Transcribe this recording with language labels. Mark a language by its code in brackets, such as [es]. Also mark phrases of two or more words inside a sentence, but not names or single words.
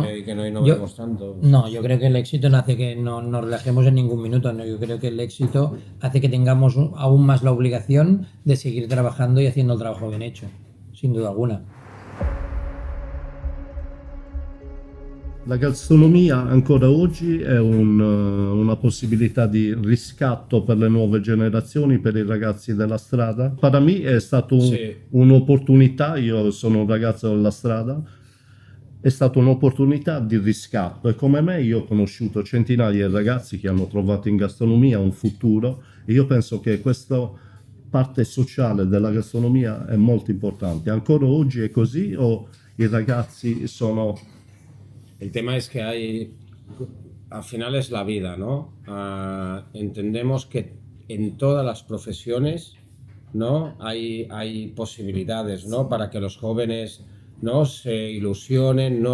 [es] y que no innovemos tanto. No, yo creo que el éxito no hace que no nos relajemos en ningún minuto, ¿no? Yo creo que el éxito hace que tengamos aún más la obligación de seguir trabajando y haciendo el trabajo bien hecho, sin duda alguna. [it] La gastronomia ancora oggi è una possibilità di riscatto per le nuove generazioni, per i ragazzi della strada. Per me è stata un'opportunità, io sono un ragazzo della strada, è stata un'opportunità di riscatto e come me io ho conosciuto centinaia di ragazzi che hanno trovato in gastronomia un futuro e io penso che questa parte sociale della gastronomia è molto importante. Ancora oggi è così o i ragazzi sono... [es] El tema es que al final es la vida, ¿no? Entendemos que en todas las profesiones, ¿no? Hay posibilidades, ¿no? Para que los jóvenes, ¿no? Se ilusionen, ¿no?